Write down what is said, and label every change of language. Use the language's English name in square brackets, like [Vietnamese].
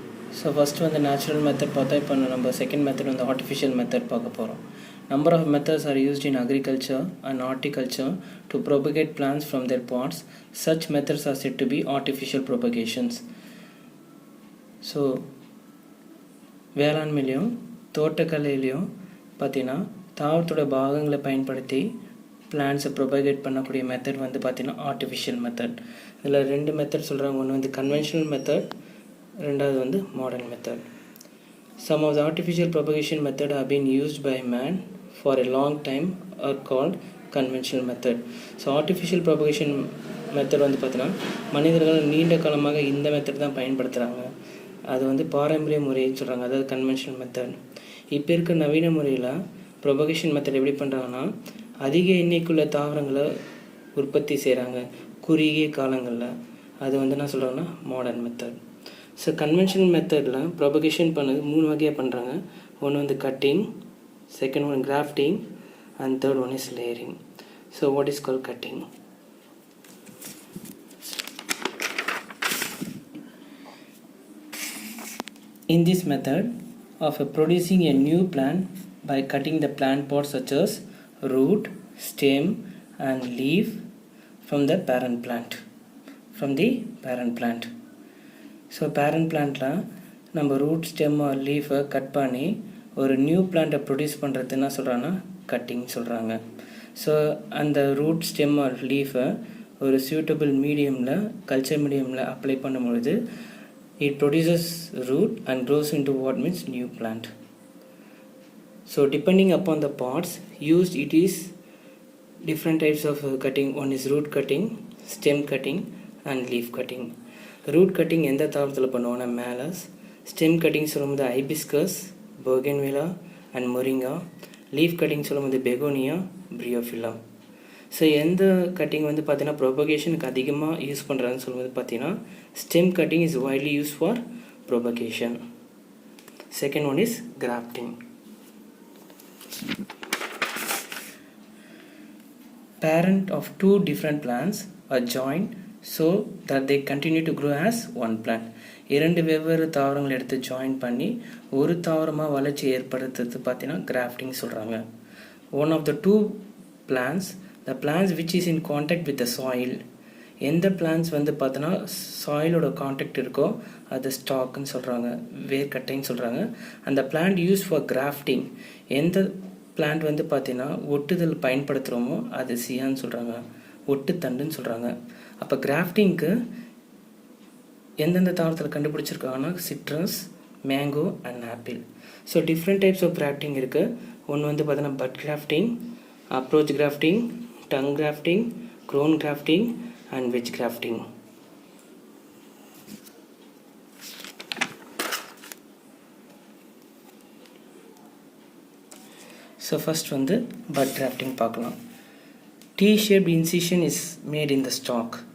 [English] So first the natural method [Tamil] பார்த்தா இப்போ நம்ம [English] second method the artificial method [Tamil] பார்க்க போறோம். [English] Number of methods are used in agriculture and horticulture to propagate plants from their pods. Such methods are said to be artificial propagations. [Tamil] So வேளாண்மையிலும் தோட்டக்கலையிலும் பார்த்தீங்கன்னா தாவரத்தோட பாகங்களை பயன்படுத்தி plants propagate பண்ணக்கூடிய method வந்து பார்த்தீங்கன்னா artificial method. இதில் ரெண்டு மெத்தட் சொல்கிறாங்க. ஒன்று வந்து conventional method, ரெண்டாவது வந்து modern method. [English] Some of the artificial propagation method have been used by man for a long time are called conventional method. [Tamil] So artificial propagation method வந்து பார்த்தீங்கன்னா மனிதர்கள் நீண்ட காலமாக இந்த மெத்தட் தான் பயன்படுத்துகிறாங்க. அது வந்து பாரம்பரிய முறைன்னு சொல்கிறாங்க, அதாவது conventional method. இப்போ இருக்க நவீன முறையில் propagation method எப்படி பண்ணுறாங்கன்னா அதிக எண்ணிக்கையுள்ள தாவரங்களை உற்பத்தி செய்கிறாங்க குறுகிய காலங்களில். அது வந்து என்ன சொல்கிறாங்கன்னா மாடர்ன் மெத்தட். ஸோ கன்வென்ஷனல் மெத்தடில் ப்ரொபகேஷன் பண்ணது 3 வகையாக பண்ணுறாங்க. [English] ஒன்று வந்து cutting, second one grafting and third one is layering. So what is call cutting? In this method of producing a new plant by cutting the plant parts such as root, stem and leaf from the parent plant. [Tamil] So parent plantல நம்ம [English] root, stem or leaf [Tamil] cut பண்ணி ஒரு new பிளான்ட்டை produce பண்ணுறது என்ன சொல்கிறாங்கன்னா cutting சொல்கிறாங்க. [English] So அந்த root, stem or லீஃபை ஒரு சூட்டபிள் மீடியமில், கல்ச்சர் மீடியமில் அப்ளை பண்ணும்பொழுது it produces root and grows into what means new plant. So depending upon the parts used, it is different types of cutting. One is root cutting, stem cutting and leaf cutting. Root cutting [Tamil] எந்த தாவரத்தில் பண்ணுவோம்னா [English] மேலஸ். Stem cutting சொல்லும்போது hibiscus, bougainvillea and moringa. [Tamil] Leaf cutting சொல்லும்போது begonia, பிரியோஃபில்லா. So எந்த cutting வந்து பார்த்தீங்கன்னா ப்ரொபகேஷனுக்கு அதிகமாக use பண்ணுறாங்கன்னு சொல்லும்போது பார்த்தீங்கன்னா [English] Stem cutting is widely use for propagation. Second one is grafting. Parent of two different plants are joined so that they continue to grow as one plant. [Tamil] இரண்டு வெவ்வேறு தாவரங்களை எடுத்து ஜாயின் பண்ணி ஒரு தாவரமாக வளர்ச்சி ஏற்படுத்துறது பார்த்தீங்கன்னா கிராஃப்டிங் சொல்கிறாங்க. [English] One of the two plants, the plants which is in contact with the soil, [Tamil] எந்த பிளான்ஸ் வந்து பார்த்தோன்னா சாயிலோட கான்டாக்ட் இருக்கோ அது ஸ்டாக்குன்னு சொல்கிறாங்க, வேர்க்கட்டைன்னு சொல்கிறாங்க. அந்த பிளான்ட் யூஸ் ஃபார் கிராஃப்டிங், எந்த பிளான்ட் வந்து பார்த்தீங்கன்னா ஒட்டுதல் பயன்படுத்துகிறோமோ அது சியான்னு சொல்கிறாங்க, ஒட்டுத்தண்டுன்னு சொல்கிறாங்க. அப்போ கிராஃப்டிங்க்கு எந்தெந்த தாவரத்தில் கண்டுபிடிச்சிருக்காங்கன்னா citrus, mango and apple. [English] So different types of grafting இருக்குது. ஒன்று வந்து பார்த்தீங்கன்னா bud grafting, approach grafting, tongue grafting, crown grafting and wedge grafting. So first வந்து bud grafting பார்க்கலாம். T-shaped incision is made in the stalk.